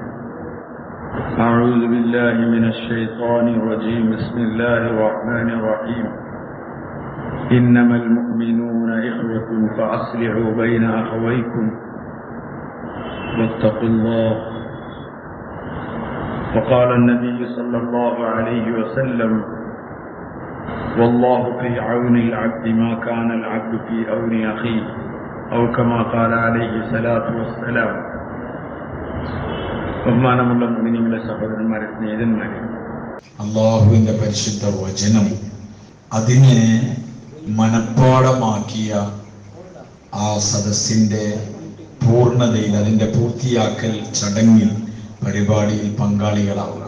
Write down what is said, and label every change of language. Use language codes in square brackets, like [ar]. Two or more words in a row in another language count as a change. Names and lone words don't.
[ar] أعوذ بالله من الشيطان الرجيم بسم الله الرحمن الرحيم إنما المؤمنون إخوة فأصلحوا بين أخويكم واتقوا الله وقال النبي صلى الله عليه وسلم والله في عون العبد ما كان العبد في عون أخيه أو كما قال عليه الصلاة والسلام [ml] ബഹുമാനമുള്ള മുഅ്മിനീങ്ങളെ സഹോദരന്മാരെ സ്നേഹിതന്മാരെ, അള്ളാഹുവിന്റെ പരിശുദ്ധ വചനം അതിനെ മനഃപ്പാഠമാക്കിയ ആ സദസ്സിന്റെ പൂർണ്ണതയിൽ, അതിന്റെ പൂർത്തിയാക്കൽ ചടങ്ങിൽ, പരിപാടിയിൽ പങ്കാളികളാവുക.